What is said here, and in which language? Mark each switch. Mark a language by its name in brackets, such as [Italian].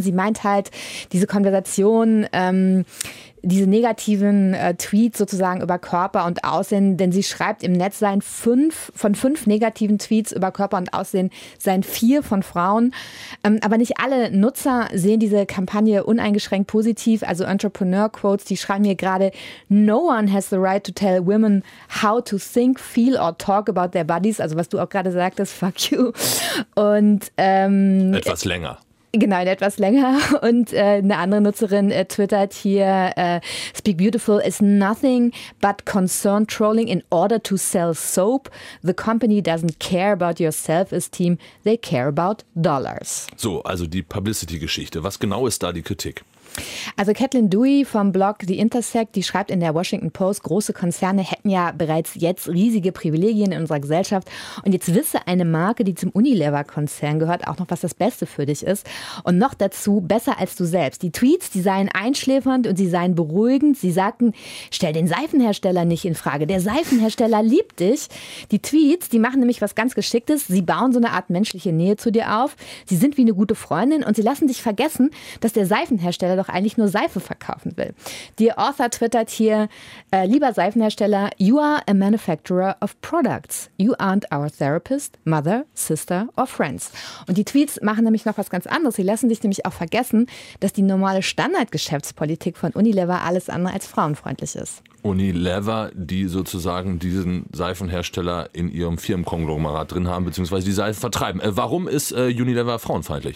[German] Sie meint halt, diese Konversation, diese negativen Tweets sozusagen über Körper und Aussehen, denn sie schreibt im Netz, seien 5 von 5 negativen Tweets über Körper und Aussehen, seien 4 von Frauen. Aber nicht alle Nutzer sehen diese Kampagne uneingeschränkt positiv. Also Entrepreneur-Quotes, die schreiben hier gerade, [English] no one has the right to tell women how to think, feel or talk about their bodies. [German] Also was du auch gerade sagtest, fuck you. Und etwas länger. Genau, in etwas länger. Und eine andere Nutzerin twittert hier, [English] Speak Beautiful is nothing but concern trolling in order to sell soap. The company doesn't care about your self-esteem, they care about dollars. [German] So, also die Publicity-Geschichte. Was genau ist da die Kritik? Also Caitlin Dewey vom Blog The Intersect, die schreibt in der Washington Post, große Konzerne hätten ja bereits jetzt riesige Privilegien in unserer Gesellschaft und jetzt wisse eine Marke, die zum Unilever-Konzern gehört, auch noch, was das Beste für dich ist und noch dazu besser als du selbst. Die Tweets, die seien einschläfernd und sie seien beruhigend. Sie sagten, stell den Seifenhersteller nicht in Frage, der Seifenhersteller liebt dich. Die Tweets, die machen nämlich was ganz Geschicktes, sie bauen so eine Art menschliche Nähe zu dir auf, sie sind wie eine gute Freundin und sie lassen dich vergessen, dass der Seifenhersteller doch eigentlich nur Seife verkaufen will. Die Author twittert hier, lieber Seifenhersteller, [English] you are a manufacturer of products. You aren't our therapist, mother, sister or friends. [German] Und die Tweets machen nämlich noch was ganz anderes. Sie lassen sich nämlich auch vergessen, dass die normale Standardgeschäftspolitik von Unilever alles andere als frauenfreundlich ist. Unilever, die sozusagen diesen Seifenhersteller in ihrem Firmenkonglomerat drin haben, beziehungsweise die Seife vertreiben. Warum ist Unilever frauenfeindlich?